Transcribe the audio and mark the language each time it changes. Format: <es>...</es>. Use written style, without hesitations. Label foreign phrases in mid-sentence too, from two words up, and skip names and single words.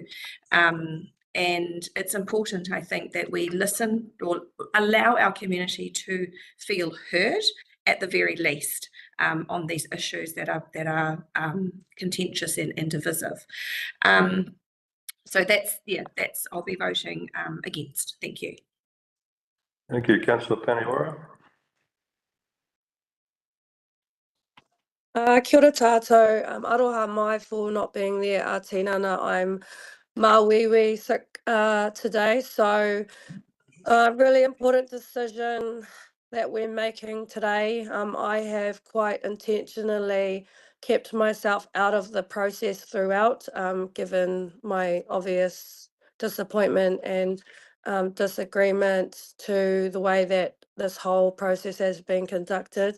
<en>And it's important, I think, that we listen or allow our community to feel heard at the very least on these issues that are contentious and divisive. So that's I'll be voting against. Thank you. Thank you, Councillor Paniora.</en> <mi>Kia ora tātou. Aroha mai</mi> <en>for not being there, Tinana. I'm Māwiwi sick today, so really important decision that we're making today. I have quite intentionally kept myself out of the process throughout, given my obvious disappointment and disagreement to the way that this whole process has been conducted.</en>